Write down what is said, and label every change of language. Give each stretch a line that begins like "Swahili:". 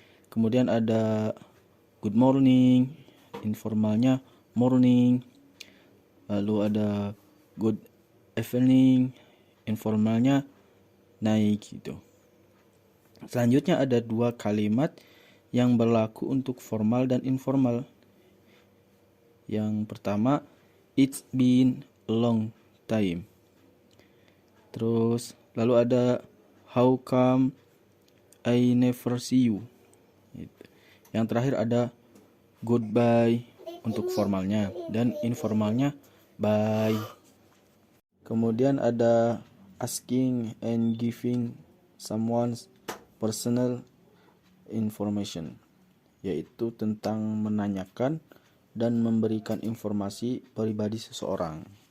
Indonesian: Kemudian ada good morning, informalnya morning. Lalu ada good evening, informalnya naik gitu. Selanjutnya ada dua kalimat yang berlaku untuk formal dan informal. Yang pertama,
English: it's been a long time.
Indonesian: Terus lalu ada
English: how come I never see you.
Indonesian: Yang terakhir ada goodbye untuk formalnya dan informalnya bye. Kemudian ada asking and giving someone's personal information, yaitu tentang menanyakan dan memberikan informasi pribadi seseorang.